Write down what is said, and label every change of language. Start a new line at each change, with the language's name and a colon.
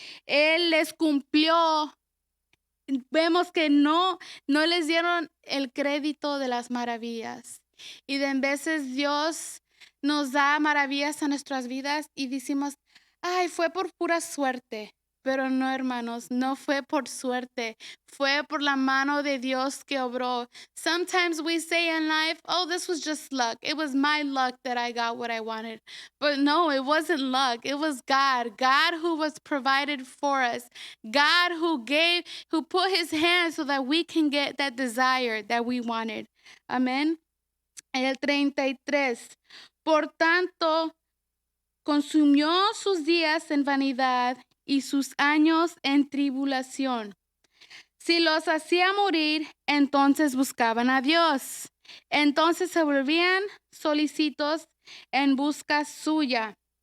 Spanish: Él les cumplió. Vemos que no les dieron el crédito de las maravillas. Y de en veces Dios nos da maravillas a nuestras vidas y decimos, ay, fue por pura suerte. Pero no, hermanos, no fue por suerte, fue por la mano de Dios que obró.
English: Sometimes we say in life, oh, this was just luck. It was my luck that I got what I wanted. But no, it wasn't luck. It was God. God who was provided for us. God who put his hand so that we can get that desire that we wanted.
Spanish: Amen. El 33. Por tanto, consumió sus días en vanidad y sus años en tribulación. Si los hacía morir, entonces buscaban a Dios. Entonces se volvían solícitos en busca suya.